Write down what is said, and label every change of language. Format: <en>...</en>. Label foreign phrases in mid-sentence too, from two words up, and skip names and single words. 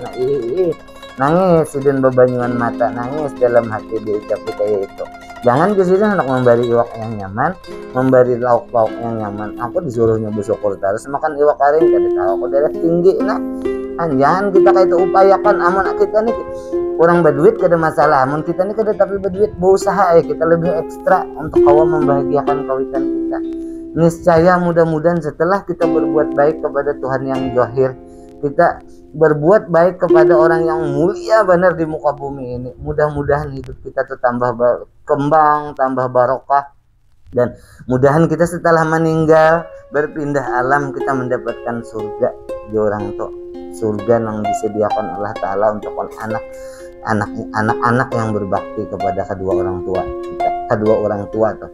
<bjn>Nah nangis sidin bebanyuan mata, nangis dalam hati diucapi kayak itu. Jangan ke sidin hendak memberi iwak yang nyaman, memberi lauk pauk yang nyaman, aku disuruhnya bersyukur terus makan iwak karing kada tahu aku darah tinggi.</bjn> <id>Nah jangan kita kayak itu upayakan.</id> <bjn>Amun kita nih orang berduit kada masalah, amun kita nih kada tapi berduit berusaha ya kita lebih ekstra untuk kawan membahagiakan kawitan kita.</bjn> <id>Niscaya mudah-mudahan setelah kita berbuat baik kepada Tuhan yang zahir, kita berbuat baik kepada orang yang mulia benar di muka bumi ini, mudah-mudahan hidup kita tuh tambah berkembang, tambah barokah, dan mudahan kita setelah meninggal berpindah alam kita mendapatkan surga di orang tuh, surga yang disediakan Allah Ta'ala untuk anak-anak yang berbakti kepada kedua orang tua tuh.</id>